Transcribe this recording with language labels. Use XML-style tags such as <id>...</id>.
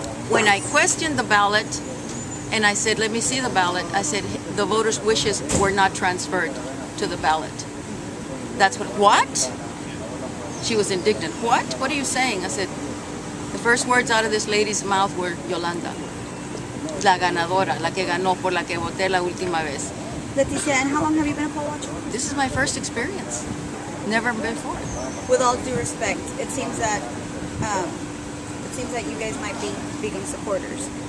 <en>When I questioned the ballot, and I said, let me see the ballot, I said, the voters' wishes were not transferred to the ballot. That's what? She was indignant. What are you saying? I said, the first words out of this lady's mouth were Yolanda.</en> <es>La ganadora, la que ganó, por la que voté la última vez.</es> <en>Leticia, and how long have you been a poll watcher? This is my first experience. Never before. With all due respect, it seems that you guys might be Begum supporters.</en>